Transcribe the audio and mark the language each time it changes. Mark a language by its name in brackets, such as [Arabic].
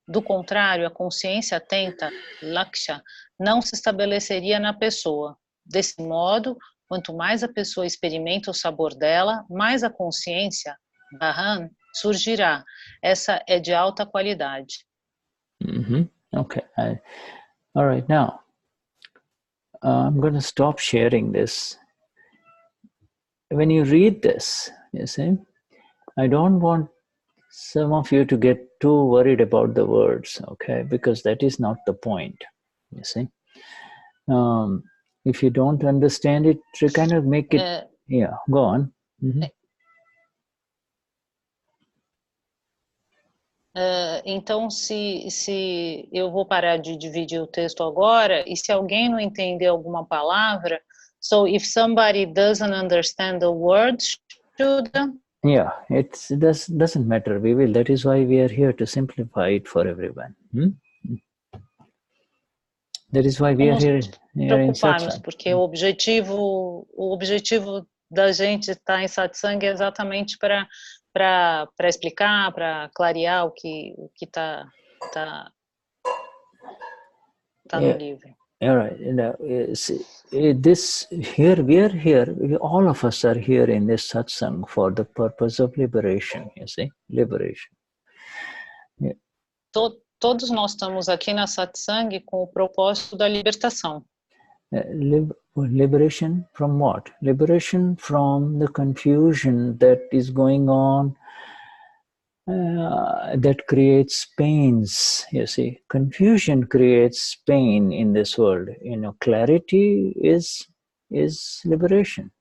[Portuguese] Do contrário, a consciência atenta, laksha, não se estabeleceria na pessoa. Desse modo, quanto mais a pessoa experimenta o sabor dela, mais a consciência, Bahan, surgirá. Essa é de alta qualidade. [English] Okay. All right. Now, I'm going to stop sharing this. When you read this, you see, I don't want some of you to get too worried about the words, okay? Because that is not the point, you see. If you don't understand it, to kind of make it, yeah, go on. [Portuguese] Então, se eu vou parar de dividir o texto agora, e se alguém não entender alguma palavra, [English] so if somebody doesn't understand the words, [Portuguese] Shuddha, [English] yeah, it doesn't matter. We will. That is why we are here, to simplify it for everyone. That is why we are here in satsang. [Portuguese] Porque o objetivo da gente estar em satsang é exatamente para explicar, para clarear o que tá no livro. [English] All right. This here we are here. All of us are here in this satsang for the purpose of liberation. You see, liberation. Yeah. [Portuguese] Todos nós estamos aqui na satsang com o propósito da libertação. [English] Liberation from what? Liberation from the confusion that is going on, that creates pains. You see, confusion creates pain in this world. You know, clarity is liberation.